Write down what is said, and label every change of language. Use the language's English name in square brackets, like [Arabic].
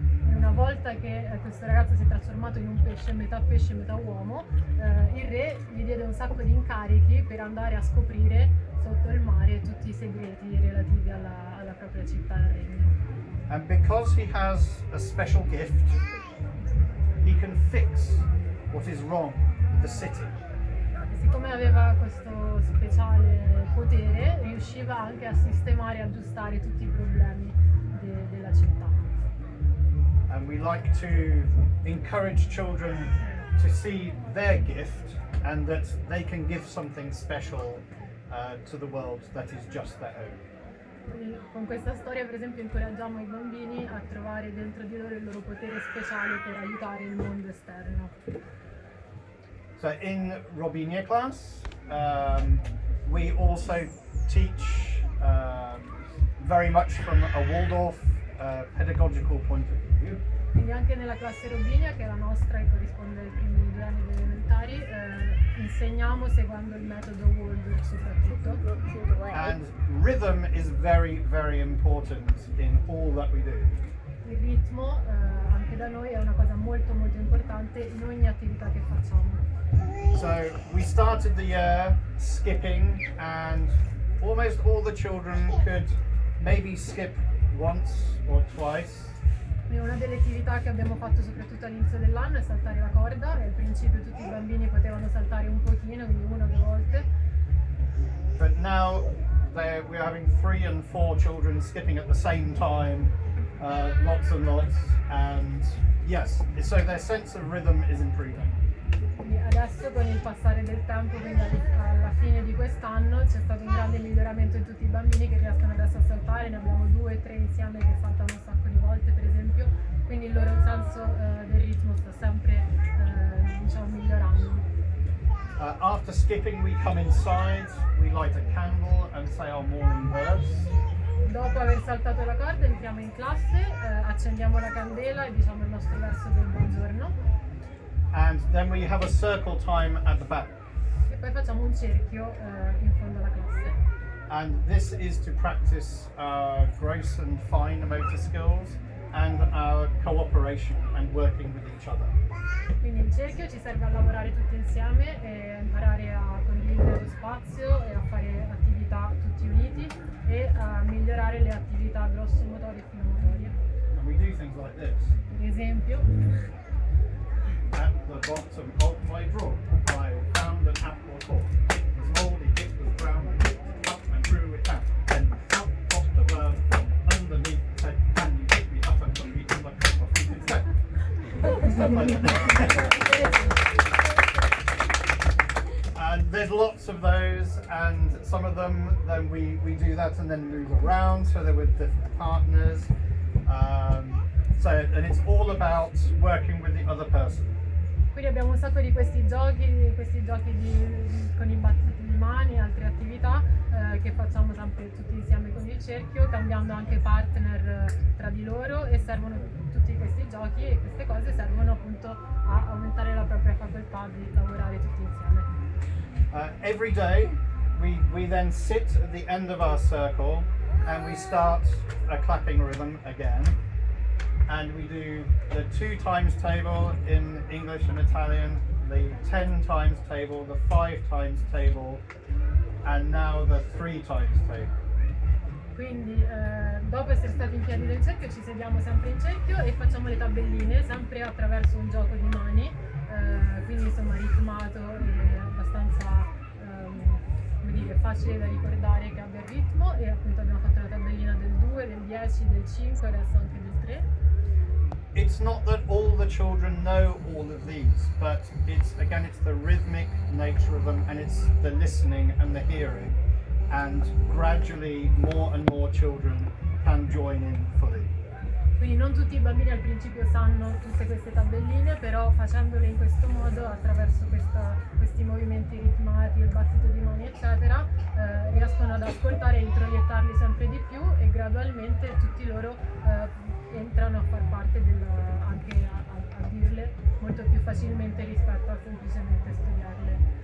[Italian] E una volta che questo ragazzo si è trasformato in un pesce, metà uomo, il re gli diede un sacco di incarichi per andare a scoprire sotto il mare tutti i segreti relativi alla propria città e al regno. [English] And because he has a special gift, he can fix what is wrong with the city. [Italian] E siccome aveva questo speciale potere, riusciva anche a sistemare e aggiustare tutti i problemi della città. [English] And we like to encourage children to see their gift and that they can give something special to the world that is just their own. [Italian] Quindi con questa storia, per esempio, incoraggiamo i bambini a trovare dentro di loro il loro potere speciale per aiutare il mondo esterno. [English] So in Robinia class, we also teach very much from a Waldorf pedagogical point of view. [Italian] Quindi anche nella classe Robinia, che è la nostra e corrisponde ai primi 2 anni delle elementari, insegniamo seguendo il metodo Waldorf soprattutto. [English] And rhythm is very, very important in all that we do. [Italian] Il ritmo anche da noi è una cosa molto molto importante in ogni attività che facciamo. [English] So we started the year skipping, and almost all the children could maybe skip once or twice. [Italian] Quindi una delle attività che abbiamo fatto soprattutto all'inizio dell'anno è saltare la corda, e al principio tutti i bambini potevano saltare un pochino, quindi 1 o 2 volte. [English] But now we're having 3 and 4 children skipping at the same time, lots and lots, and yes, so their sense of rhythm is improving. [Italian] Quindi adesso, con il passare del tempo, quindi alla fine di quest'anno, c'è stato un grande miglioramento in tutti i bambini che riescono adesso a saltare. Ne abbiamo 2 o 3 insieme che saltano un sacco di volte, per esempio, quindi il loro senso del ritmo sta sempre diciamo migliorando. [English] After skipping we come inside, we light a candle and say our morning verse. [Italian] Dopo aver saltato la corda entriamo in classe, accendiamo la candela e diciamo il nostro verso del buongiorno. [English] And then we have a circle time at the back. [Italian] E poi facciamo un cerchio in fondo alla classe. [English] And this is to practice our gross and fine motor skills and our cooperation and working with each other. [Italian] Quindi il cerchio ci serve a lavorare tutti insieme e a imparare a condividere lo spazio e a fare attività tutti uniti e a migliorare le attività grossomotorie e finomotorie. [English] And we do things like this. [Italian] Per esempio, [English] At the bottom of my drawer, I found an apple core. It was moldy, it was brown, I picked it up and threw it out. Then out popped the bird from underneath the head. Can you pick me up and put me in the cup of tea instead? Stuff like that. And there's lots of those, and some of them, then we do that and then move around, so they're with different partners. And it's all about working with the other person. [Italian] quindi abbiamo un sacco di questi giochi con i battiti di mani e altre attività che facciamo sempre tutti insieme con il cerchio, cambiando anche partner tra di loro, e servono tutti questi giochi e queste cose servono appunto a aumentare la propria facoltà di lavorare tutti insieme. [English] Every day we then sit at the end of our circle and we start a clapping rhythm again. And we do the 2 times table in English and Italian, the 10 times table, the 5 times table, and now the 3 times table. [Italian] Quindi dopo essere stati in piedi nel cerchio ci sediamo sempre in cerchio e facciamo le tabelline sempre attraverso un gioco di mani, quindi insomma ritmato e abbastanza come dire, facile da ricordare che abbia il ritmo, e appunto abbiamo fatto la tabellina del 2, del 10, del 5 e adesso anche del 3. [English] It's not that all the children know all of these, but it's the rhythmic nature of them, and it's the listening and the hearing, and gradually more and more children can join in fully. [Italian] Quindi non tutti i bambini al principio sanno tutte queste tabelline, però facendole in questo modo, attraverso questi movimenti ritmati, il battito di mani eccetera, riescono ad ascoltare e introiettarli sempre di più, e gradualmente tutti loro entrano a far parte anche a dirle molto più facilmente rispetto a semplicemente studiarle.